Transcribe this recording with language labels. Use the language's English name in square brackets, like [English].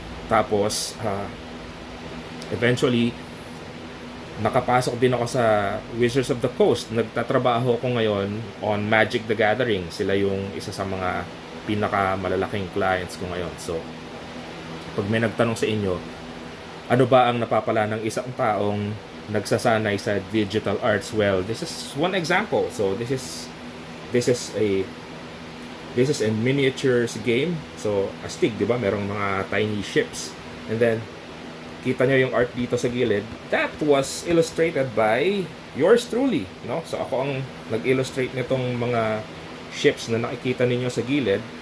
[Filipino] Tapos, eventually, nakapasok din ako sa Wizards of the Coast. Nagtatrabaho ako ngayon on Magic the Gathering. Sila yung isa sa mga pinakamalalaking clients ko ngayon. So, pag may nagtanong sa inyo, ano ba ang napapala ng isang taong nagsasanay sa digital arts? [English] Well, this is one example. So, this is a miniatures game. [Filipino] So, astig, di ba? Merong mga tiny ships. And then, kita nyo yung art dito sa gilid. [English] That was illustrated by yours truly, no? [Filipino] So, ako ang nag-illustrate nitong mga ships na nakikita ninyo sa gilid.